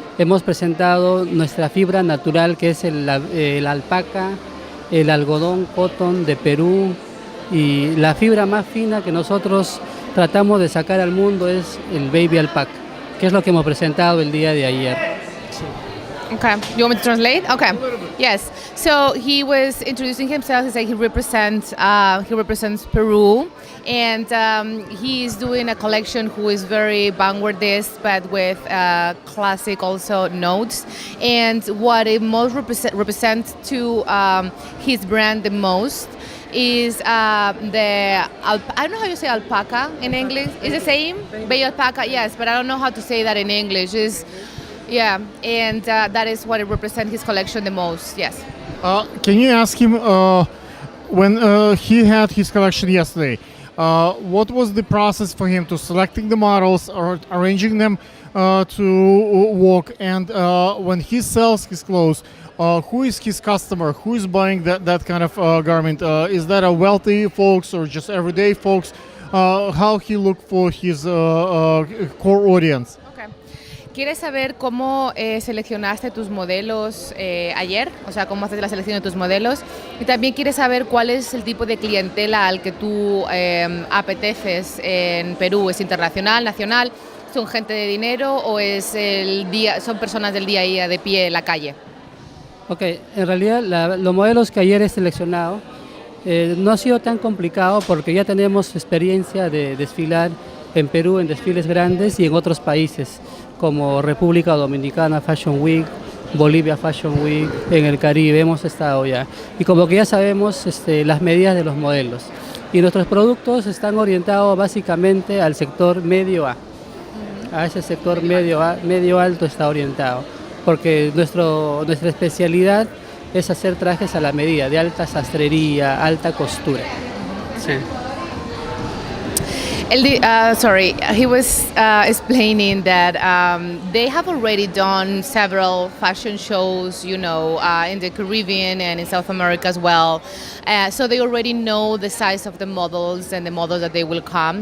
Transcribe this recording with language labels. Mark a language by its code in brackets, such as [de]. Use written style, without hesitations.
[es] Hemos presentado nuestra fibra natural, que es el alpaca, el algodón cotton de Perú, y la fibra más fina que nosotros tratamos de sacar al mundo es el baby alpaca, que es lo que hemos presentado el día de ayer. [en] Okay, you want me to translate? Okay, yes. So he was introducing himself. He said he represents Peru, and he's doing a collection who is very vanguardist, but with classic also notes. And what it most represents to his brand the most is I don't know how you say alpaca in English. Is the same? Baby alpaca, yes, but I don't know how to say that in English. Yeah, and that is what it represents his collection the most, yes. Can you ask him, when he had his collection yesterday, what was the process for him to selecting the models or arranging them to walk, and when he sells his clothes, who is his customer? Who is buying that kind of garment? Is that a wealthy folks or just everyday folks? How he look for his core audience? Okay. [es] ¿Quieres saber cómo seleccionaste tus modelos ayer? O sea, cómo haces la selección de tus modelos. Y también quieres saber cuál es el tipo de clientela al que tú apeteces en Perú. ¿Es internacional, nacional? ¿Son gente de dinero o son personas del día a día de pie en la calle? Ok, en realidad los modelos que ayer he seleccionado no ha sido tan complicado porque ya tenemos experiencia de desfilar en Perú en desfiles grandes y en otros países como República Dominicana Fashion Week, Bolivia Fashion Week, en el Caribe hemos estado ya. Y como que ya sabemos las medidas de los modelos. Y nuestros productos están orientados básicamente al sector medio A. A ese sector medio alto está orientado. Porque nuestra especialidad es hacer trajes a la medida, de alta sastrería, alta costura. Sí. [en] He was explaining that they have already done several fashion shows, in the Caribbean and in South America as well. So they already know the size of the models and the models that they will come.